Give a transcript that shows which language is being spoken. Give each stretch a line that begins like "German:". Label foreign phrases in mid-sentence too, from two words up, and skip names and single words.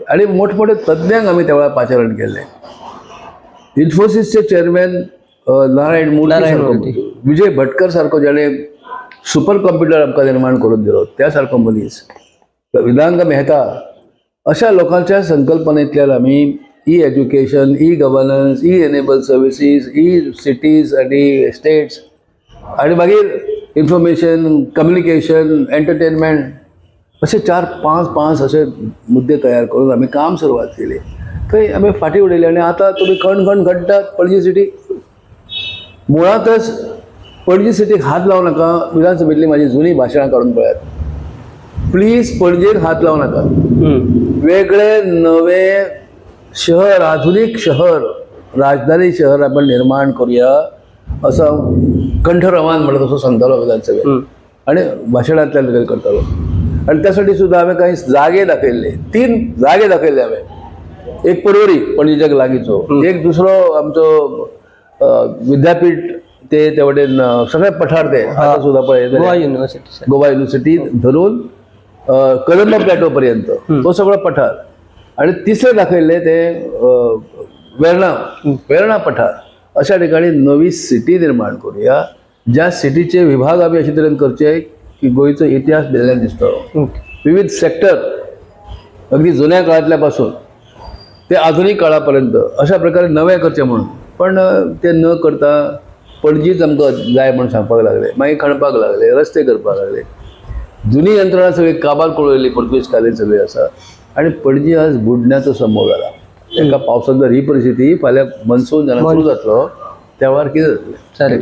Marathi: आणि मोठमोठे तज्ञांक आम्ही त्यावेळा पाचारण केले. इन्फोसिसचे चेअरमॅन नारायण मूर्ती, विजय भटकर सारको ज्याने
English: super computer
Marathi: आमकां निर्माण करून दिलो त्या सारको मनीस, विधांग मेहता, अशा लोकांच्या संकल्पनेतल्यान आम्ही
English: e-education, e-governance, e-enabled services, e-cities
Marathi: आणि एस्टेट्स आणि मागीर
English: information, communication, entertainment
Marathi: असे 4-5 असे मुद्दे तयार करून आम्ही काम सुरुवात केली.
Konkani: थंय आम्ही फाटी उडयली. आणि आता तुम्ही खण घडटात पणजी सिटी.
Marathi: मुळातच पणजी सिटीक हात लावू नका. विधानसभेतली माझी जुनी भाशणां काढून पळयात. प्लीज पणजेक हात लावू नका. वेगळे नवे शहर, आधुनिक शहर, राजधानी शहर आपण निर्माण करूया असं कंठरवान म्हणत असं सांगतालो विधानसभेत आणि भाशणांतल्यान करतालो.
Konkani: आणि त्यासाठी सुद्धा आम्ही काही जागे दाखयल्ले. 3 जागे दाखयल्ले हांवें. एक पर्वरी पणजेच्या लागींचो, एक दुसरो आमचो विद्यापीठ ते तेवटेन सगळे पठार ते आता सुद्धा पळय गोवा युनिव्हर्सिटी, गोवा युनिव्हर्सिटी धरून कदंबा प्लॅटो पर्यंत तो सगळो पठार. आणि तिसरे दाखयल्ले ते वेर्णा पठार.
Marathi: अशा ठिकाणी नवी सिटी निर्माण करूया,
Konkani: ज्या सिटीचे विभाग आम्ही अशे तरेन करचे की गोंयचो इतिहास भिल्ल्यान दिसतलो.
Marathi: विविध सेक्टर अगदी जुन्या काळातल्या पासून ते आधुनिक काळापर्यंत अशा प्रकारे नवे करचे म्हणून.
Konkani: पण ते न करता पणजीच आमकां जाय म्हणून सांगपाक लागले, मागीर खणपाक लागले, रस्ते करपाक लागले. जुनी यंत्रणा सगळी काबार कळयली पोर्तुगीज कालीन सगळी आसा. आणि पणजी आज बुडण्याचो समोर जाला. एका पावसात जर ही परिस्थिती फाल्यां मनसून जेन्ना सुरू जातलो त्या वेळार कितें जातलें?